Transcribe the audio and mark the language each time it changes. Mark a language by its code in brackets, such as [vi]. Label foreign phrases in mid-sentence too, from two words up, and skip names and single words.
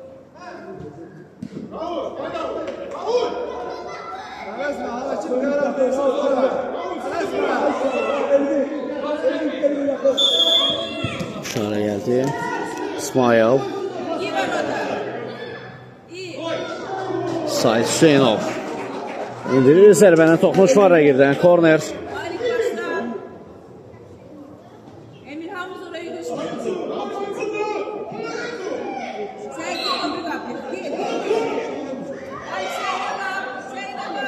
[az] Tələsmə, hakim qərar versin sonra. Tələsmə. İşarə gəldi. İsmail. Gir orada. İyi. Sahib Hüseynov. İndirir zərbəni, toxunuş var rəqibdən. Korner. [tr] Malik başla. Emir Hamuz orayı düşün. Sen git topu kapı. Git. Ay Zeynep'a.